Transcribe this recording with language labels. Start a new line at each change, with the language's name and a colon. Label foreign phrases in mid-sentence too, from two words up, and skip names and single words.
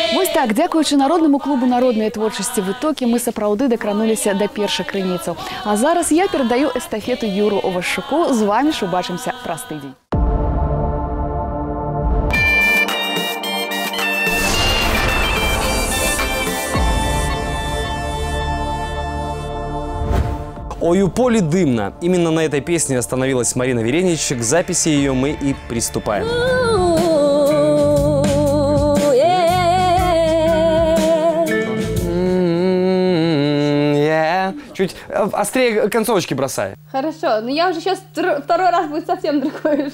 Belarusian: так, дзякуючы народнаму клубу народнай творчасці «Вытокі» мы сапраўды дакрануліся да першых крыніцаў. А зараз я перадаю эстафету Юру Овашчуку. З вами ж убачымся праз тыдзень. «Ой, у поля дымно».
Russian: Именно на этой песне остановилась Марина Веренич. К записи ее мы и приступаем. Чуть острее концовочки бросай. Хорошо, но я уже сейчас второй раз будет совсем другой.